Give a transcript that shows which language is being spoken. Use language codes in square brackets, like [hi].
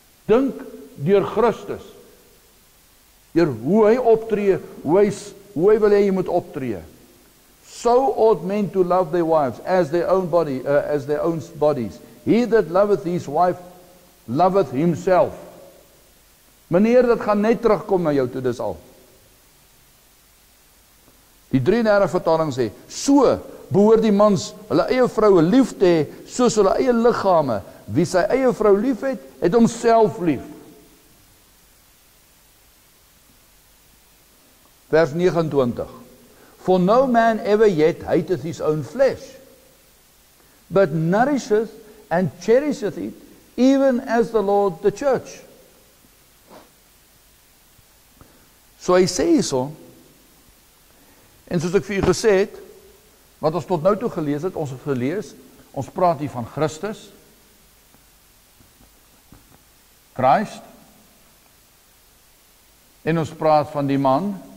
[af] Dink deur Christus, deur hoe hy optree, hoe hy wil hê jy moet optree. [en] So ought men to love their wives as their own bodies. He that loveth his wife loveth himself. [af] Meneer, dit gaan net terugkom na jou toe, dis al. Die 33 vertaling sê, so behoort die mans hulle eie vroue lief te hê, soos hulle eie liggame. Wie sy eie vrou lief het, het homself lief. Vers 29. [en] For no man ever yet hateth his own flesh, but nourisheth and cherisheth it, even as the Lord the church. [af] So hy sê hierso, en soos ek vir u gesê het, wat ons tot nou toe gelees het, ons het gelees, ons praat hier van Christus, Christ, en ons praat van die man.